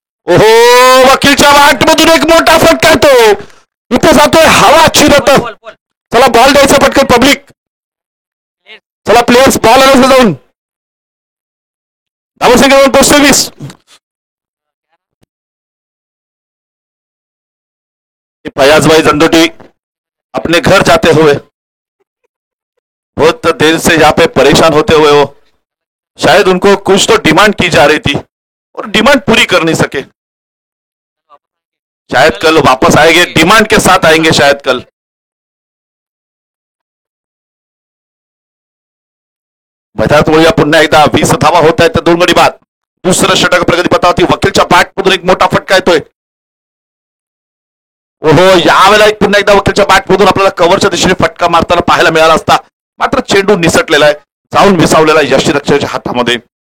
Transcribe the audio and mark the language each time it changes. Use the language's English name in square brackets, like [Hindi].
[Marathi] ओहो, वकीलच्या वाटमधून एक मोठा फटका तो इथे जातोय हवा चिरत. चला बॉल द्यायचा पटकन पब्लिक. चला प्लेयर्स बॉल आणायचं जाऊन. धावसंख्या जाऊन पोहोचतोय 20. [Hindi] फयाज भाई जंदोटी अपने घर जाते हुए बहुत देर से यहाँ पे परेशान होते हुए हो, शायद उनको कुछ तो डिमांड की जा रही थी और डिमांड पूरी कर नहीं सके. शायद कल वापस आएंगे, डिमांड के साथ आएंगे शायद कल. [Marathi] मैदानात पुन्हा एकदा 20 धावा होत आहेत 2 गडी बाद. दुसरं षटक प्रगती पथावरती वकीलच्या बॅटमधून एक मोठा फटका येतोय. ओहो, यावेळेला एक पुन्हा एकदा वकीलच्या बॅटमधून आपल्याला कव्हरच्या दिशेने फटका मारताना पाहायला मिळाला असता, मात्र चेंडू निसटलेला आहे, जाऊन विसावलेला यष्टीरक्षकाच्या हातामध्ये.